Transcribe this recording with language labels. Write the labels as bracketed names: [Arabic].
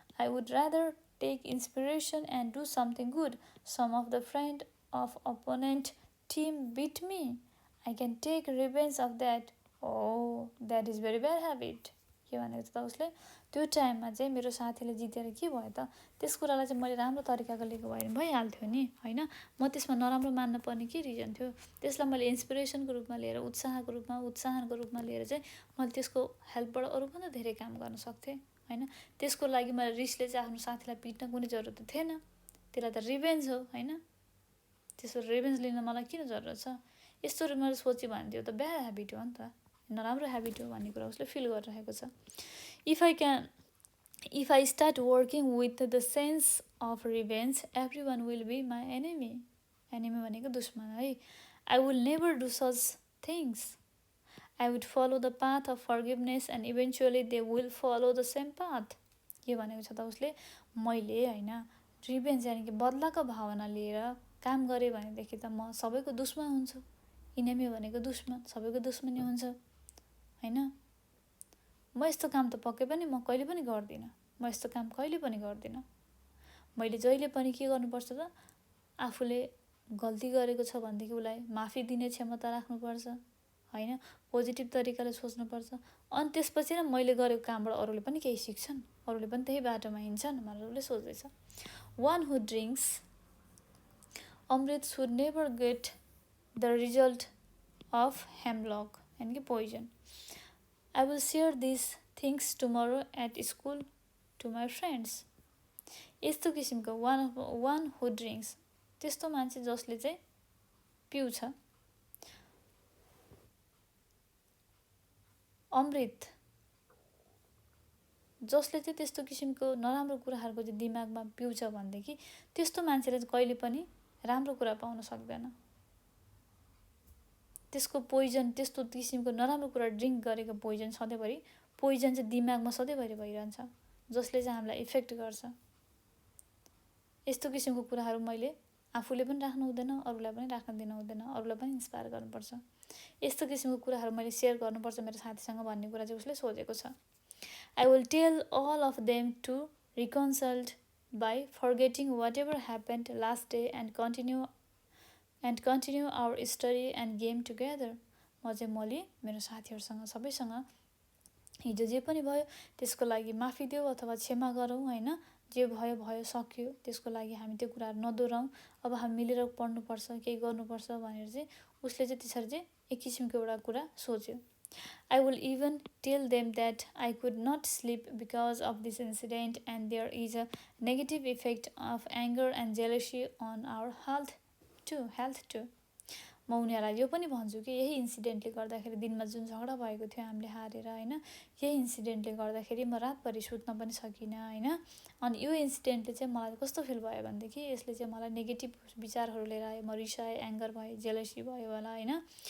[English] I would rather take inspiration and do something good. Some of the friend of opponent team beat me. I can take revenge of that. Oh, that is very bad habit. [Nepali] के भनेको छ त उसले? त्यो टाइममा चाहिँ मेरो साथीले जितेर के भयो त? त्यस कुरालाई चाहिँ मैले राम्रो तरिकाको लिएको भए भइहाल्थ्यो नि हैन? म त्यसमा नराम्रो मान्न पर्ने के रिजन थियो? त्यसलाई मैले इन्स्पिरेसनको रूपमा लिएर, उत्साहनको रूपमा लिएर चाहिँ मैले त्यसको हेल्पबाट अरूभन्दा धेरै काम गर्न सक्थेँ हैन? त्यसको लागि मैले रिसले चाहिँ आफ्नो साथीलाई पिट्न कुनै जरुरत थिएन। त्यसलाई त रिभेन्ज हो हैन? त्यसको रिभेन्ज लिन मलाई किन जरुरत छ? यस्तो मैले सोचे भने त्यो त ब्याड ह्याबिट हो नि त, नराम्रो ह्याबिट हो भन्ने कुरा उसले फिल गरिरहेको छ। [English] If I start working with the sense of revenge, everyone will be my enemy. Enemy [Nepali] भनेको दुश्मन है। [English] I will never do such things. I would follow the path of forgiveness and eventually they will follow the same path. [Nepali] के भनेको छ त उसले, मैले हैन रिभेन्ज यानि कि बदलाको भावना लिएर काम गरेँ भनेदेखि त म सबैको दुश्मन हुन्छु। इनेमी भनेको दुश्मन, सबैको दुश्मनी हुन्छ हैन। म यस्तो काम त पक्कै पनि म कहिले पनि गर्दिनँ। म यस्तो काम कहिले पनि गर्दिनँ। मैले जहिले पनि के गर्नुपर्छ त, आफूले गल्ती गरेको छ भनेदेखि उसलाई माफी दिने क्षमता राख्नुपर्छ हैन। पोजिटिभ तरिकाले सोच्नुपर्छ। अनि त्यसपछि न मैले गरेको कामबाट अरूले पनि केही सिक्छन्, अरूले पनि त्यही बाटोमा हिँड्छन् भनेर उसले सोच्दैछ। [English] One who drinks amrit should never get the result of hemlock [Nepali] यानी कि [English] poison. I will share these things tomorrow at school to my friends. [Nepali] यस्तो किसिमको [English] one who drinks, [Nepali] त्यस्तो मान्छे जसले चाहिँ पिउँछ अमृत, जसले चाहिँ त्यस्तो किसिमको नराम्रो कुराहरूको चाहिँ दिमागमा पिउँछ भनेदेखि त्यस्तो मान्छेले चाहिँ कहिले पनि राम्रो कुरा पाउन सक्दैन। त्यसको पोइजन, त्यस्तो किसिमको नराम्रो कुरा ड्रिङ्क गरेको पोइजन सधैँभरि, पोइजन चाहिँ दिमागमा सधैँभरि भइरहन्छ, जसले चाहिँ हामीलाई इफेक्ट गर्छ। यस्तो किसिमको कुराहरू मैले आफूले पनि राख्नु हुँदैन, अरूलाई पनि राख्न दिनु हुँदैन, अरूलाई पनि इन्स्पायर गर्नुपर्छ। यस्तो किसिमको कुराहरू मैले सेयर गर्नुपर्छ मेरो साथीसँग भन्ने कुरा चाहिँ उसले सोचेको छ। [English] I will tell all of them to reconcile by forgetting whatever happened last day and continue our study and game together. [Nepali] म चाहिँ मेरो साथीहरूसँग सबैसँग हिजो जे पनि भयो त्यसको लागि माफी देऊ अथवा क्षमा गरौँ हैन। जे भयो भयो सक्यो, त्यसको लागि हामी त्यो कुराहरू नदोहोऱ्याउँ। अब हामी मिलेर पढ्नुपर्छ, केही गर्नुपर्छ भनेर चाहिँ उसले चाहिँ त्यसरी चाहिँ एक किसिमको एउटा कुरा सोच्यो। [English] I will even tell them that I could not sleep because of this incident and there is a negative effect of anger and jealousy on our health too. [Nepali] म उनीहरूलाई यो पनि भन्छु कि यही इन्सिडेन्टले गर्दाखेरि दिनमा जुन झगडा भएको थियो हामीले हारेर हैन, यही इन्सिडेन्टले गर्दाखेरि म रातभरि सुत्न पनि सकिनँ हैन। अनि यो इन्सिडेन्टले चाहिँ मलाई कस्तो फिल भयो भनेदेखि यसले चाहिँ मलाई नेगेटिभ विचारहरू लिएर आयो, म रिसाएँ, एङ्गर भएँ, जेलसी भयो होला हैन।